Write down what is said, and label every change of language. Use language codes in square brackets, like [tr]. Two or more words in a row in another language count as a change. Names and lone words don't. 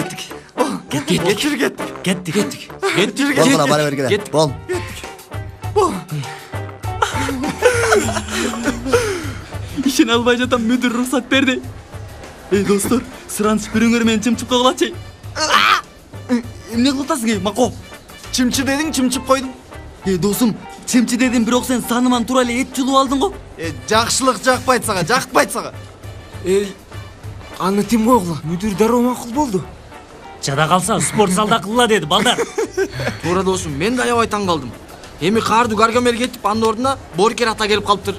[ky] Кеттик. Бол бара бергиле. Бол. Ишене албай жатам, мүдүр уруксат берди. Эй достор, сұраныс бүрүңөр менен чымчып калгылачы. эмне кылып атасың Мако? Чымчы дедің, чымчып қойдың. Досым, чымчы дедим, бирок сен саныман тура эле эт жулуп алдың го. Жакшылык жакпайт сага, жакпайт сага. Аны тим койгула, мүдүр дароо макул болду. Жада калса спорт залда кылла деди балдар. Туура досум, мен да аябай таң калдым. Эми каардуу Гаргамел кетип, анын ордуна Боркер ата келип калыптыр.